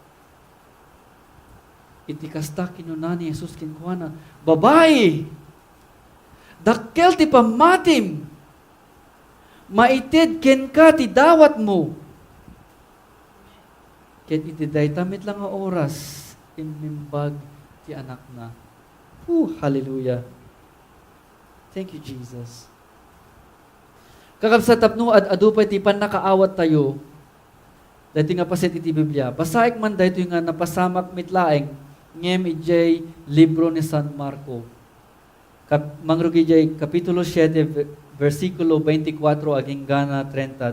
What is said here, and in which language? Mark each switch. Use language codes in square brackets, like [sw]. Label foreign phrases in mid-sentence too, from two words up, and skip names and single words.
[ilo] Iti kasta kinuna ni Jesus kinkuana, babae, dakkel ti pamatim, maited ken ka ti dawat mo. Ket iti daytamit lang nga oras, imimbag ti anak na. [en] Hallelujah. Thank you, Jesus. [ilo] Kakabsa tapno adupay ti panakaawat tayo, dati nga paset iti Biblia, basaik man dahito yung nga napasamak mitlaeng, ngem ijay libro ni San Marco. Mangrugi jay kapitulo 7 versikulo 24 aging gana 30.